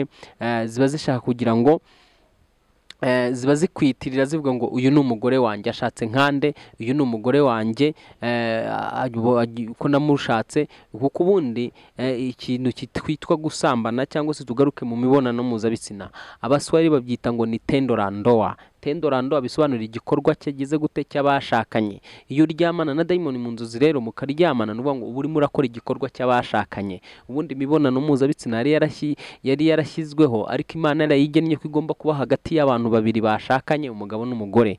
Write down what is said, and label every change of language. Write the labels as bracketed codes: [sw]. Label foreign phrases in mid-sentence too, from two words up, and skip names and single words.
[rw] Ziba zishaka kugira ngo ziba zikwitirira zivuga ngo uyu ni umugore wanjye ashatse nkande, uyu ni umugore wanjye ko namushatse. Kuko ubundi ikintu kitwitwa gusambana cyangwa se tugaruke mu mibonano mpuzabitsina, abaswahili babyita ngo ni [sw] tendo la ndoa. Tendo la ndoa [rw] bisobanura igikorwa cyagize gute cy'abashakanye. Iyo uryamana na dayimoni mu nzozi rero mukaryamana, nuvuga ngo uba urimo urakora igikorwa cy'abashakanye. Ubundi imibonano mpuzabitsina yari yarashyizweho, ariko Imana yarayigennye ko igomba kuba hagati y'abantu babiri bashakanye, umugabo n'umugore.